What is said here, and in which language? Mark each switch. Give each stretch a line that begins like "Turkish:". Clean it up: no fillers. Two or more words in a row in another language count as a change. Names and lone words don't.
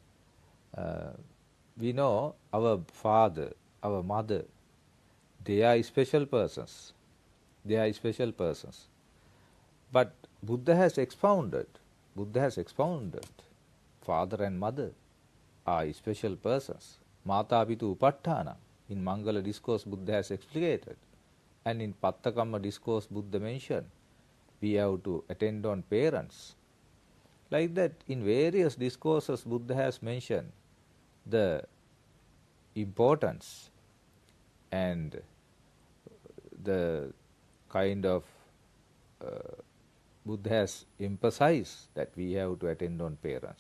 English: We know our father, our mother, they are special persons. They are special persons. But Buddha has expounded. Father and mother are special persons.
Pali: Mata pitu upaṭṭhāna.
English: In Mangala discourse, Buddha has explicated. And in Pattakamma discourse, Buddha mentioned, we have to attend on parents. Like that, in various discourses, Buddha has mentioned the importance and the kind of Buddha has emphasized that we have to attend on parents.